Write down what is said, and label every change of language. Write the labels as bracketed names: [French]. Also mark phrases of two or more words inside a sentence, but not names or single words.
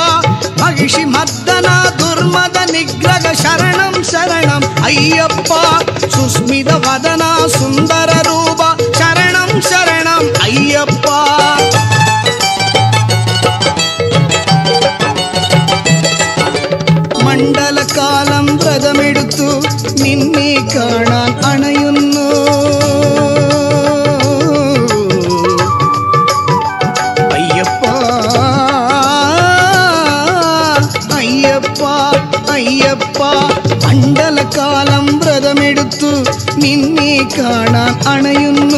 [Tamil] மகிஷி மத்தனா துர்மத நிகிரக சரணம் சரணம் ஐயப்பா. சுஸ்மித வதனா சுந்தர ரூபா சரணம் சரணம் ஐயப்பா. [Malayalam] മണ്ഡല കാലം വ്രതമെടുത്തു നിന്നെ കാണാൻ അണയുന്നു. അയ്യപ്പാ അയ്യപ്പാ അയ്യപ്പാ. മണ്ഡല കാലം വ്രതമെടുത്തു നിന്നെ കാണാൻ അണയുന്നു.